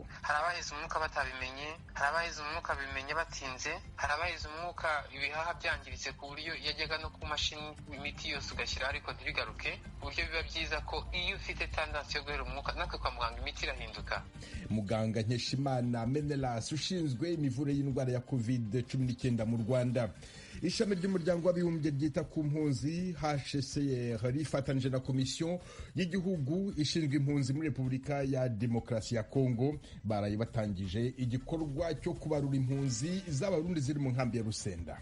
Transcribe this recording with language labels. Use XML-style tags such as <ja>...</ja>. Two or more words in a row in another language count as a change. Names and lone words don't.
<rw>Hari abahize umwuka batabimenye, hari abahize umwuka bimenye batinze, hari abahize umwuka ibihaha byangiritse ku buryo yajyaga no ku mashini imiti yose ugashyira ariko ntibigaruke, ku buryo biba byiza ko iyo ufite tendansi yo guhera umwuka natwe kwa muganga imiti irahinduka. Muganga Nkeshimana Menelas ushinzwe imivure y'indwara ya COVID-19 mu Rwanda. Ishami ry'umuryango w'abibumbye ryita ku mpunzi HCR rifatanyije na komisiyo y'igihugu ishinzwe impunzi muri Repubulika ya Demokarasi ya Kongo baraye batangije igikorwa cyo kubarura impunzi z'abarundi ziri mu nkambi ya Rusenda.</rw>